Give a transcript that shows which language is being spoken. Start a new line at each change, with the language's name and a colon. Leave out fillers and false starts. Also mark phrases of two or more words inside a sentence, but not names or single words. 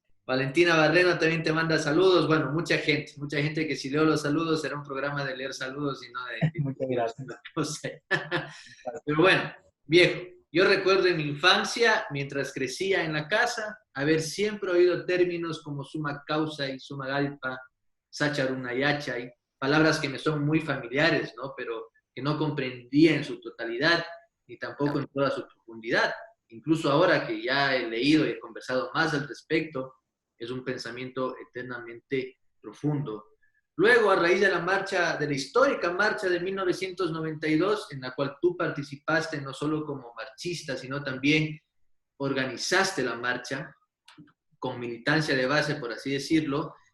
Spanish: Valentina Barreno también te manda saludos. Bueno, mucha gente que si leo los saludos será un programa de leer saludos y no de... Muchas gracias. No sé. Pero bueno, viejo, yo recuerdo en mi infancia, mientras crecía en la casa, haber siempre oído términos como
Quechua: suma causa
Spanish: y
Quechua: suma galpa, sacharuna yachay,
Spanish: palabras que me son muy familiares, ¿no? Pero que no comprendía en su totalidad ni tampoco en toda su profundidad. Incluso ahora que ya he leído y he conversado más al respecto, es un pensamiento eternamente profundo. Luego, a raíz de la marcha, de la histórica marcha de 1992, en la cual tú participaste no solo como marchista, sino también organizaste la marcha con militancia de base, por así decirlo.